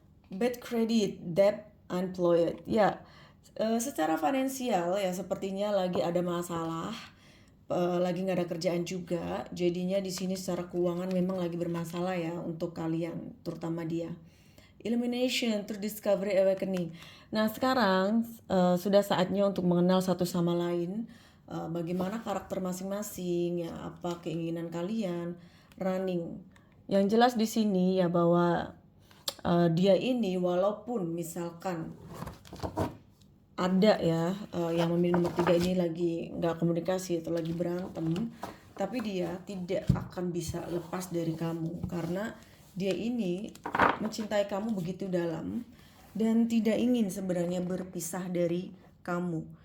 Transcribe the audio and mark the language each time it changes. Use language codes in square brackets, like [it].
[en] Bad credit, debt, unemployed. [id] Ya, secara finansial ya sepertinya lagi ada masalah, lagi nggak ada kerjaan juga. Jadinya di sini secara keuangan memang lagi bermasalah ya untuk kalian, terutama dia. [en] Illumination, through discovery, awakening. [id] Nah, sekarang sudah saatnya untuk mengenal satu sama lain. Bagaimana karakter masing-masing, ya apa keinginan kalian, running. Yang jelas di sini ya bahwa dia ini walaupun misalkan ada ya yang memilih nomor 3 ini lagi nggak komunikasi atau lagi berantem, tapi dia tidak akan bisa lepas dari kamu karena dia ini mencintai kamu begitu dalam dan tidak ingin sebenarnya berpisah dari kamu.